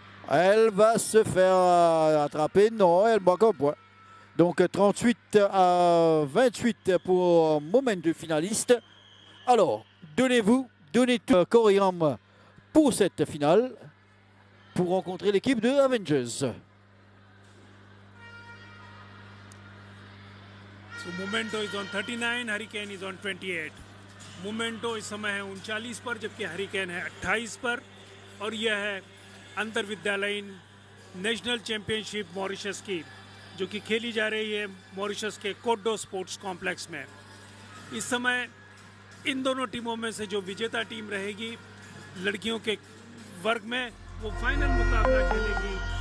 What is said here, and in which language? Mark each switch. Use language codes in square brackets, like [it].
[fr] Elle va se faire attraper. Non, elle marque un point. Donc 38 à 28 pour Momento finaliste. Alors, donnez tout corps et âme pour cette finale, pour rencontrer l'équipe de Avengers. [en] So Momento is on 39, Hurricane is on 28. [hi] Momento इस समय है 39 पर, जबकि hurricane है 28 पर, और यह है अंतर विद्यालयीन नेशनल चैंपियनशिप मॉरिशस की, जो कि खेली जा रही है मॉरिशस के कोडो स्पोर्ट्स कॉम्प्लेक्स में। इस समय इन दोनों टीमों में से जो विजेता टीम रहेगी लड़कियों के वर्ग में, वो फाइनल मुकाबला खेलेगी।